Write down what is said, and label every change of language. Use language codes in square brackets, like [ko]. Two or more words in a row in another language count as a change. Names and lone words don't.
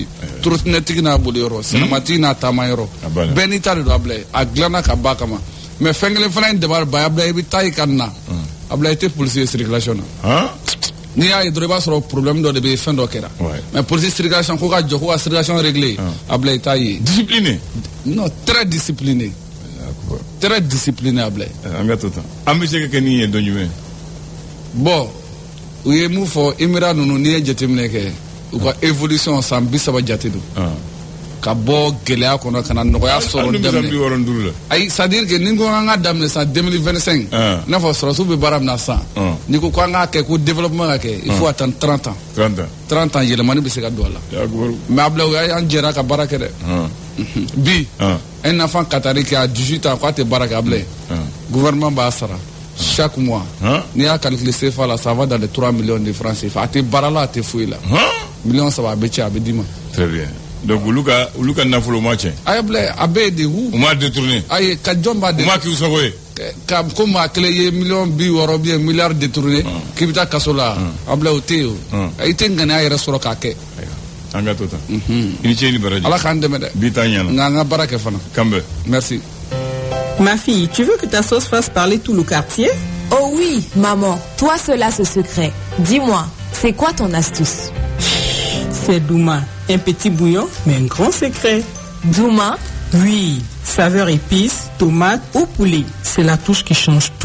[bm] Trottinɛtigi n'a boli yɔrɔ cinématigi n'a taama yɔrɔ bɛɛ n'i ta de don Ablaye a dilanna ka ba kama mais fɛn kelen fana in dabali ba Ablaye i bɛ taa i ka na Ablaye i tɛ [fr] policier circulation [bm] na. N'i y'a ye dɔrɔn i b'a sɔrɔ problème dɔ de bɛ fɛn dɔ kɛra mais [fr] police circulation [bm] ko ka jɔ ko ka [fr] circulation régler [bm] Ablaye i t'a ye. [fr] Discipliné. Non très discipliné. Très discipliné Ablaye. [bm] An ka to tan an bɛ se ka kɛ nin ye dɔn jumɛn. Bon u ye mun fɔ Emira ninnu n'i ye jateminɛ kɛ u ka évolution san 30 jate don. Ka bɔ gɛlɛya kɔnɔ ka na nɔgɔya sɔrɔ daminɛ. Ayi [fr] c'est à dire que [bm] ni ko an ka daminɛ san 2025 n'a fɔ sɔrɔsiw bɛ baara min na san ni ko an k'a kɛ ko développement ka kɛ [fr] il faut attendre 30 ans. [bm] 30 ans yɛlɛmani bɛ se ka don a la. mais Ablaye an jɛra ka baara kɛ dɛ. bi [fr] un enfant katari qui a 18 ans [bm] k'a tɛ baara kɛ Ablaye gouvernement b'a sara [fr] chaque mois. [bm] N'i y'a calculer CFA la [fr] ça va dans les 3 millions de francs CFA [bm] a tɛ baara la a tɛ foyi la. million 3 a bɛ ci a bɛ d'i ma. [fr] Très bien. [bm] Donc olu ka nafolo ma tiɲɛ. Ablaye a bɛ de wu. U m'a détourné. ayi ka jɔn b'a détourné. U m'a k'i sago ye. Ka ko maa kelen ye million 60 [fr] bien milliard détourné [bm] k'i bɛ taa kaso la Ablaye o tɛ yen o. i tɛ ŋaniya yɛrɛ sɔrɔ k'a kɛ. An ka to tan. I ni ce ni baraji. Ala k'an dɛmɛ dɛ. Bi t'an ɲɛna. Nka an ka baara kɛ fana. Kanbɛ. [fr] Merci. Ma fille, tu veux que ta sauce fasse parler tout le quartier? Oh oui, maman. Toi seul as ce secret. Dis-moi, c'est quoi ton astuce? C'est Douma. Un petit bouillon, mais un grand secret. Douma? Oui. Saveur épice, tomate ou poulet. C'est la touche qui change tout.